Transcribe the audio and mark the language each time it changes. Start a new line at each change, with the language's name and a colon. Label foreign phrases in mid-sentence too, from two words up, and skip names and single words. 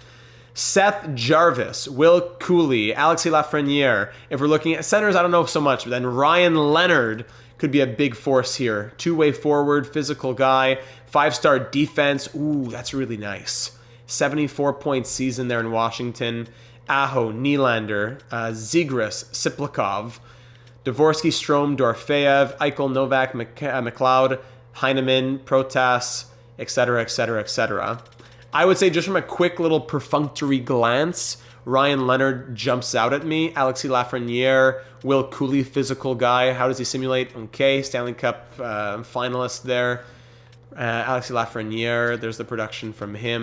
English: Seth Jarvis, Will Cooley, Alexis Lafreniere. If we're looking at centers, I don't know so much. But then Ryan Leonard could be a big force here. 2-way forward, physical guy, 5-star defense. Ooh, that's really nice. 74-point season there in Washington. Aho, Nylander, Zegras, Siplikov, Dvorsky, Strome, Dorofeev, Eichel, Novak, McLeod, Heineman, Protas, etc., etc., etc. I would say just from a quick little perfunctory glance, Ryan Leonard jumps out at me. Alexis Lafreniere, Will Cooley, physical guy. How does he simulate? Okay, Stanley Cup finalist there. Alexis Lafreniere, there's the production from him.